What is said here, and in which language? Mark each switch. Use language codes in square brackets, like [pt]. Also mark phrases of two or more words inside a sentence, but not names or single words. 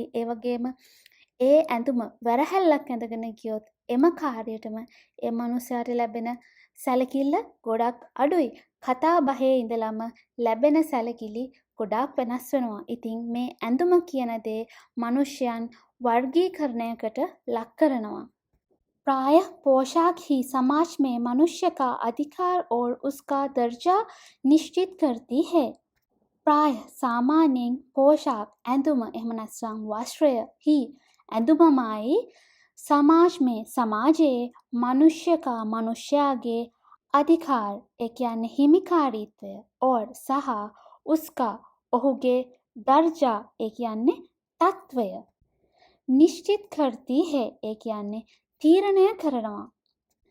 [si] ඒ වගේම ඒ ඇඳුම වැරහැල්ලක් ඇඳගෙන ගියොත් එම කාර්යයටම ඒ මිනිස්යාට ලැබෙන සැලකිල්ල ගොඩක් අඩුයි. කතා බහේ ඉඳලම ලැබෙන සැලකිලි ගොඩාක් වෙනස් වෙනවා. ඉතින් මේ ඇඳුම කියන දේ මිනිස්යන් वर्गीकरणයකට ලක් කරනවා. [hi] प्रायः पोशाक ही समाज में मनुष्य का अधिकार और उसका दर्जा निश्चित करती है. [si] प्रायः सामान्यයෙන් पोशाक ඇඳුම එහෙම නැත්නම් වස්ත්‍රය ही ඇඳුමමයි සමාජයේ මනුෂ්‍යයාගේ අධිකාර ඒ කියන්නේ හිමිකාරීත්වය और සහ उसका ඔහුගේ දර්ජා ඒ කියන්නේ තත්වය නිශ්චිත කරती है ඒ කියන්නේ තීරණය කරනවා.